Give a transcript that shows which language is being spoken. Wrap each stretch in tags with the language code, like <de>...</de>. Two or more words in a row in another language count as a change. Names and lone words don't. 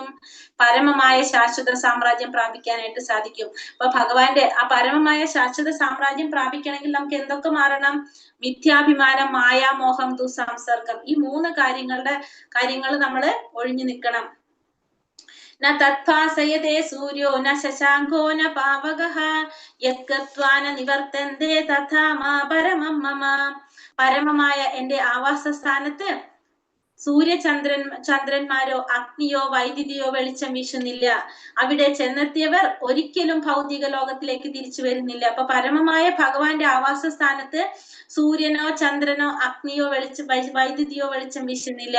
<ml>പരമമായ ശാശ്വത സാമ്രാജ്യം പ്രാപിക്കാനായിട്ട് സാധിക്കും. അപ്പൊ ഭഗവാന്റെ ആ പരമമായ ശാശ്വത സാമ്രാജ്യം പ്രാപിക്കണമെങ്കിൽ നമുക്ക് എന്തൊക്കെ മാറണം? മിഥ്യാഭിമാനം, മായാമോഹം, ദുസംസർഗം. ഈ 3 കാര്യങ്ങൾ നമ്മൾ ഒഴിഞ്ഞു നിൽക്കണം.</ml> <sa>न तत्भासयते सूर्यो न शशाङ्को न पावकः यत्कत्वान निवर्तन्ते तथा मा परमं मम.</sa> <ml>പരമമായ എന്റെ ആവാസസ്ഥാനത്ത് ചന്ദ്രന്മാരോ അഗ്നിയോ വൈദ്യുതിയോ വെളിച്ചം വീശുന്നില്ല. അവിടെ ചെന്നെത്തിയവർ ഒരിക്കലും ഭൗതിക ലോകത്തിലേക്ക് തിരിച്ചു വരുന്നില്ല. അപ്പൊ പരമമായ ഭഗവാന്റെ ആവാസ സ്ഥാനത്ത് സൂര്യനോ ചന്ദ്രനോ അഗ്നിയോ വൈദ്യുതിയോ വെളിച്ചം വീശുന്നില്ല.</ml>